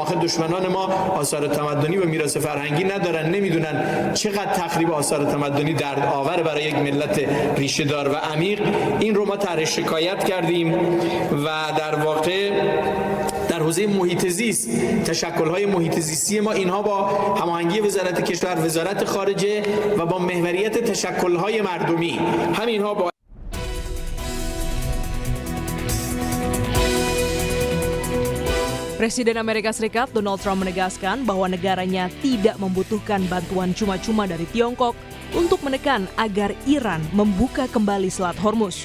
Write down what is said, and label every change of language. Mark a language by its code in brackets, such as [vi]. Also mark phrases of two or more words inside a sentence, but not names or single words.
[fa] آخر دشمنان ما آثار تمدنی و میراث فرهنگی ندارن، نمیدونن چقدر تخریب آثار تمدنی دردآور برای یک ملت ریشه دار و عمیق. این رو ما طرح شکایت کردیم و در واقع در حوزه محیط زیست تشکل‌های محیط زیستی ما اینها با هماهنگی وزارت کشور، وزارت خارجه و با محوریت تشکل‌های مردمی همینها با [id] Presiden Amerika Serikat Donald Trump menegaskan bahwa negaranya tidak membutuhkan bantuan cuma-cuma dari Tiongkok untuk menekan agar Iran membuka kembali Selat Hormuz.